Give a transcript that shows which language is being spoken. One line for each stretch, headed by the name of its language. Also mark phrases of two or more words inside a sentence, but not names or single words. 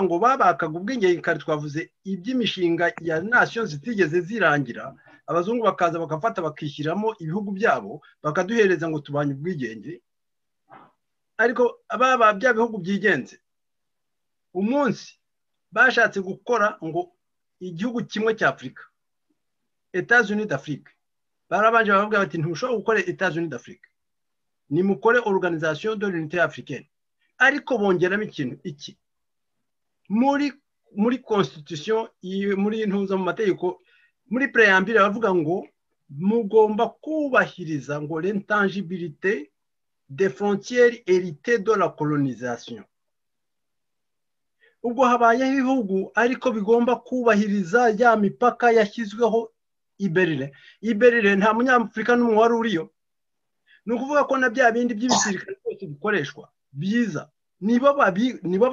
Kinyarwanda: ngo babakaga ubwigenge kare twavuze iby'imishinga ya nation zitigeze zirangira abazungu bakaza bakafata bakishyiramo ibihugu byabo bakaduhereza ngo tubanye ubwigenge ariko ababa bya bihugu byigenze umunsi bashatse gukora ngo igihugu kimwe cya Afurika
French: États-Unis d'Afrique
Kinyarwanda: barabanje bavuga bati ntushobora gukora
French: États-Unis d'Afrique
Kinyarwanda: ni mukore
French: organisation de l'unité africaine
Kinyarwanda: ariko bongeramo ikintu iki muri constitution muri ntuza mu mategeko muri préambule bavuga ngo mugomba kubahiriza ngo
French: l'intangibilité des frontières héritées de la colonisation
Kinyarwanda: ubwo habayeho ibihugu ariko bigomba kubahiriza ya mipaka yashyizweho i Berlin nta munyafurika n'umwe wari uriyo ni ukuvuga ko na bya bindi by'ibisirikare byose bikoreshwa byiza nibo